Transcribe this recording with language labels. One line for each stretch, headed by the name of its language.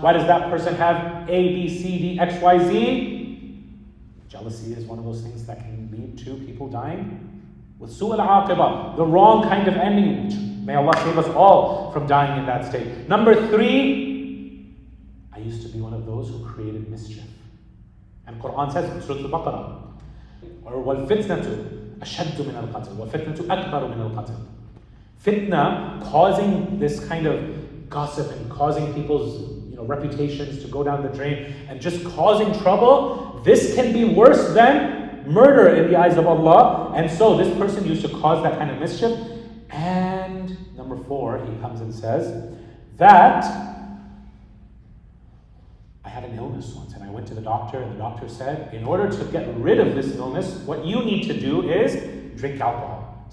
English: Why does that person have A, B, C, D, X, Y, Z? Jealousy is one of those things that can lead to people dying with Ṣīʿā al-Āqibah, the wrong kind of ending. May Allah save us all from dying in that state. Number three, I used to be one of those who created mischief. And Quran says in Surah Al-Baqarah, or
Arabic: وَالْفِتْنَةُ أَشَدُّ مِنَ الْقَتْلِ وَالْفِتْنَةُ أَكْبَرُ مِنَ الْقَتْلِ.
English: Fitna, causing this kind of gossip and causing people's reputations to go down the drain and just causing trouble, this can be worse than murder in the eyes of Allah. And so this person used to cause that kind of mischief. And number four, he comes and says that I had an illness once and I went to the doctor, and the doctor said, in order to get rid of this illness, what you need to do is drink alcohol.